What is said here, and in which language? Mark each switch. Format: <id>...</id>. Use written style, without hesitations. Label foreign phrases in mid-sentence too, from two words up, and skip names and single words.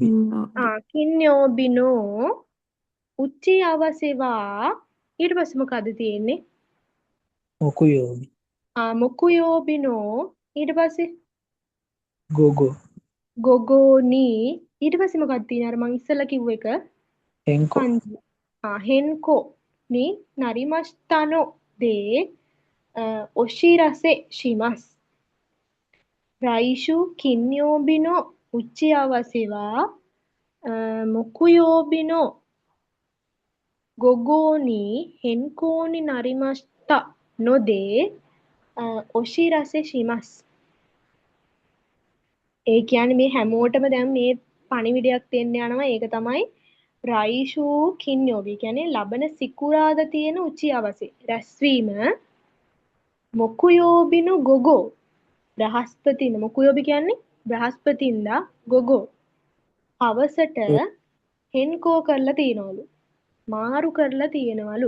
<ja>金曜日の打ち合わせは</ja> <si>ඊට පස්සේ මොකද්ද තියෙන්නේ?</si> <ja>මොකුයෝබි 木曜日の</ja> <si>ඊට පස්සේ</si> <ja>ගෝගෝ</ja> <si>ගොගෝනි ඊට පස්සේ මොකක්ද තියෙන්නේ? අර මං ඉස්සෙල්ලා කිව්ව එක</si> <ja>හෙන්කෝ</ja> <en>kanji.</en> <ja>変更になりましたので お知らせします. 来週金曜日の打ち合わせは木曜日の午後に変更になりましたのでお知らせします.</ja> <si>ඒ කියන්නේ මේ හැමෝටම දැන් මේ පණිවිඩයක් දෙන්න යනවා. ඒක තමයි</si> <ja>来週金曜日</ja> <si>කියන්නේ ලබන සිකුරාදා තියෙන උචියවසේ රැස්වීම</si> <ja>木曜日の午後</ja> <si>බ්‍රහස්පතින්ද මොකුයෝබි කියන්නේ බ්‍රහස්පතින්දා ගොගෝ හවසට හෙන්කෝ කරලා තියනවලු මාරු කරලා තියෙනවලු.</si>